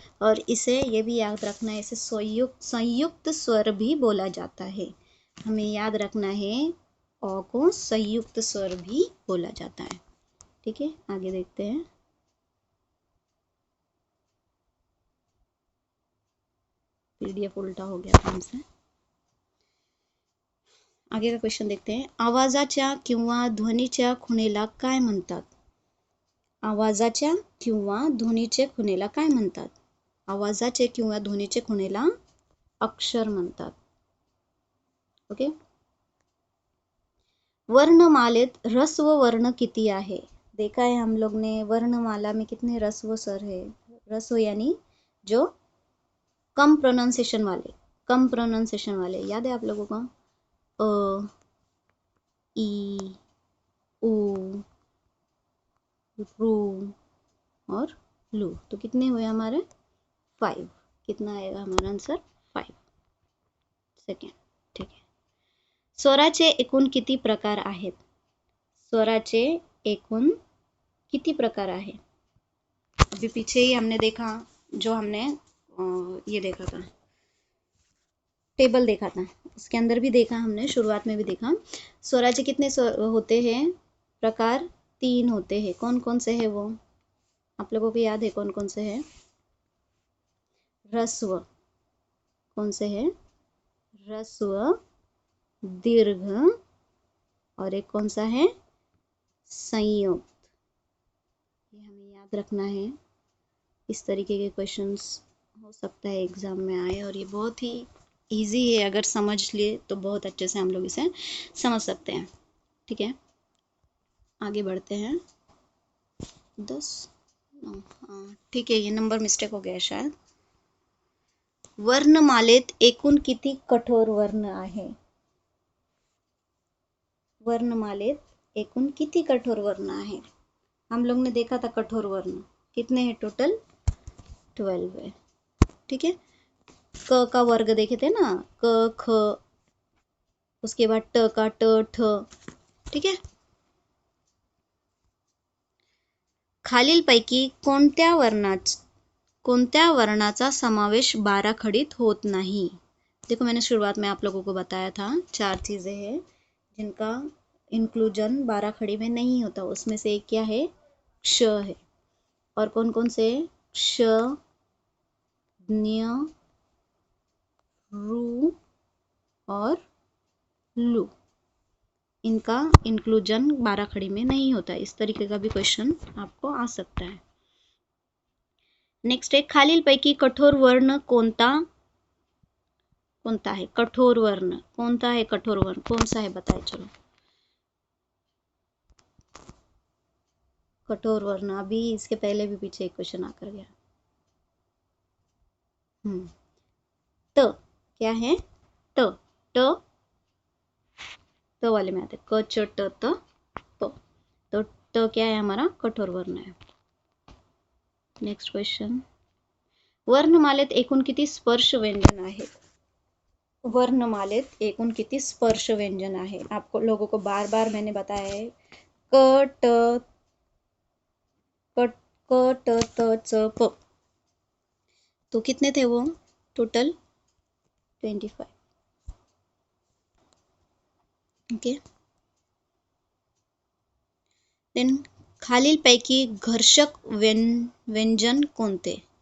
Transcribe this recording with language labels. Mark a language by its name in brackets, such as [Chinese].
[Hindi] और इसे ये भी याद रखना है, इसे संयुक्त स्वर भी बोला जाता है। हमें याद रखना है, ओ को संयुक्त स्वर भी बोला जाता है। ठीक है, आगे देखते हैं। पीडीएफ उल्टा हो गया था हमसे। आगे का क्वेश्चन देखते हैं, [Marathi] आवाजाच्या किंवा ध्वनीच्या खुणेला काय म्हणतात? आवाजाच्या किंवा ध्वनीचे खुणेला काय म्हणतात? आवाजाचे किंवा ध्वनीचे खुणेला अक्षर म्हणतात। ओके, वर्णमालेत ह्रस्व वर्ण किती आहे? [Hindi] देखा है हम लोग ने, वर्णमाला में कितने ह्रस्व स्वर है? ह्रस्व यानी जो कम प्रोनाउंसिएशन वाले, कम प्रोनाउंसिएशन वाले, याद है आप लोगों को? अ, ई, उ, रू और लू। तो कितने हुए हमारे? 5। कितना आएगा हमारा आंसर? 5 सेकेंड। [Marathi] ठीक है, स्वराचे एकूण किती प्रकार आहेत? स्वराचे एकूण किती प्रकार आहे? [Hindi] अभी पीछे ही हमने देखा, जो हमने ये देखा था, टेबल देखा था, उसके अंदर भी देखा हमने, शुरुआत में भी देखा। स्वराचे कितने होते हैं? प्रकार 3 होते हैं। कौन कौन से है वो? आप लोगों को याद है कौन कौन से है? ह्रस्व, कौन से है? ह्रस्व, दीर्घ, और एक कौन सा है? संयुक्त। ये हमें याद रखना है। इस तरीके के क्वेश्चंस हो सकता है एग्जाम में आए, और ये बहुत ही इजी है, अगर समझ लिए तो बहुत अच्छे से हम लोग इसे समझ सकते हैं। ठीक है, आगे बढ़ते हैं। 10, 9, हाँ ठीक है, ये नंबर मिस्टेक हो गया शायद। [Marathi] वर्णमालेत एकूण किती कठोर वर्ण आहे? वर्णमालेत एकूण किती कठोर वर्ण आहे? [Hindi] हम लोग ने देखा था कठोर वर्ण कितने हैं टोटल? 12 है। ठीक है, क का वर्ग देखे थे ना, क, ख, उसके बाद ट का ट, ठ। [Marathi] ठीक है, खालीलपैकी कोणत्या वर्णाचा समावेश बाराखडीत होत नहीं? [Hindi] देखो मैंने शुरुआत में आप लोगों को बताया था 4 चीजें हैं जिनका इंक्लूजन बाराखड़ी में नहीं होता। उसमें से एक क्या है? क्ष है। और कौन कौन से? क्ष, ज्ञ, रू और लू, इनका इंक्लूजन 12 खड़ी में नहीं होता। इस तरीके का भी क्वेश्चन आपको आ सकता है। नेक्स्ट है, [Marathi] खालीलपैकी कठोर वर्ण कोणता है? कठोर वर्ण कोणता है? [Hindi] कठोर वर्ण कौन सा है बताए? चलो, कठोर वर्ण, अभी इसके पहले भी पीछे एक क्वेश्चन आकर गया। त क्या है? ट ट वाले में आते क च ट त प, तो ट क्या है? हमारा कठोर वर्ण है। [Marathi] नेक्स्ट क्वेश्चन, वर्णमालेत एकूण किती स्पर्श व्यंजन आहेत? वर्णमालेत एकूण किती स्पर्श व्यंजन आहे? [Hindi] आपको लोगों को बार बार मैंने बताया है, क ट त च प, तो कितने थे वो? टोटल 25। [Marathi] ओके, देन खालीलपैकी घर्षक व्यंजन कोणते?